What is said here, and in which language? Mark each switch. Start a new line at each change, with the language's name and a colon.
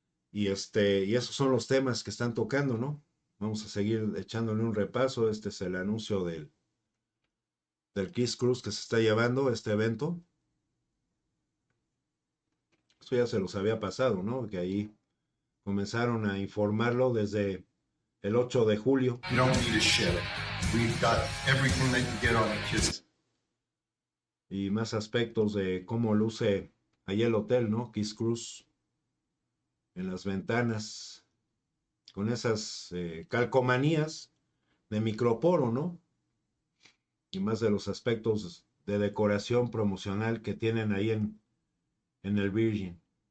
Spanish: Y y esos son los temas que están tocando, ¿no? Vamos a seguir echándole un repaso. Este es el anuncio del Kiss Cruise que se está llevando, este evento. Eso ya se los había pasado, ¿no? Que ahí comenzaron a informarlo desde el 8 de julio.
English: You don't need a ship. We've got everything that you get on a Kiss.
Spanish: Y más aspectos de cómo luce ahí el hotel, ¿no? Kiss Cruise. En las ventanas. Con esas calcomanías de microporo, ¿no? Y más de los aspectos de decoración promocional que tienen ahí en el Virgin.